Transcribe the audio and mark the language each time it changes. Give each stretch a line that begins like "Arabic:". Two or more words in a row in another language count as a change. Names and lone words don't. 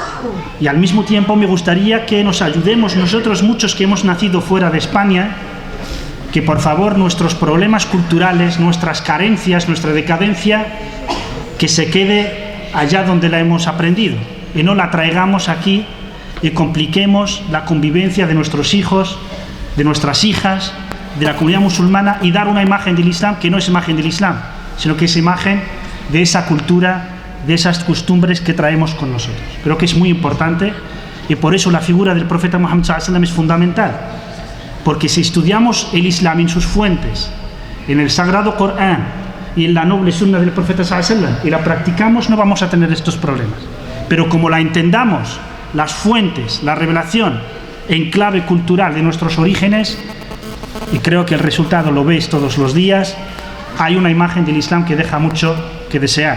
Spanish: Y al mismo tiempo me gustaría que nos ayudemos nosotros, muchos que hemos nacido fuera de España, que por favor nuestros problemas culturales, nuestras carencias, nuestra decadencia, que se quede allá donde la hemos aprendido y no la traigamos aquí y compliquemos la convivencia de nuestros hijos, de nuestras hijas, de la comunidad musulmana, y dar una imagen del Islam que no es imagen del Islam, sino que es imagen de esa cultura, de esas costumbres que traemos con nosotros. Creo que es muy importante, y por eso la figura del profeta Muhammad
Arabic: صلى الله عليه وسلم
Spanish: es fundamental, porque si estudiamos el Islam en sus fuentes, en el Sagrado Corán y en la noble sunna del profeta
Arabic: صلى الله عليه وسلم,
Spanish: y la practicamos, no vamos a tener estos problemas. Pero como la entendamos, las fuentes, la revelación en clave cultural de nuestros orígenes, y creo que el resultado lo veis todos los días, hay una imagen del Islam que deja mucho que desear.